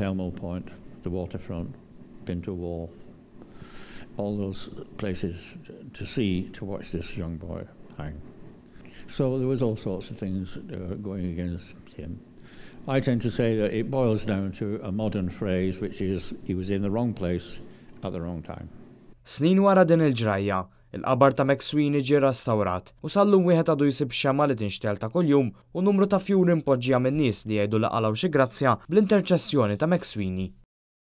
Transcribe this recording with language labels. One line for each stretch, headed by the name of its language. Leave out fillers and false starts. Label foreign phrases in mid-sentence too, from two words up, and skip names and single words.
English: Elmo Point, the waterfront, Pinto Wall, all those places to watch this young boy hang. So there was all sorts of things going against him. I tend to say that it boils down to a modern phrase, which is he was in the wrong place at the wrong time.
Maltese: Snin wara din il-ġrajja, il-qabar ta' McSweeney ġie restawrat u sallum wieħed għadu jsib xema li tinxtel ta' kuljum u numru ta' fjuri impoġġija minn nies li jgħidu laqalaw xi grazzja bl-interċessjoni ta' McSweeney.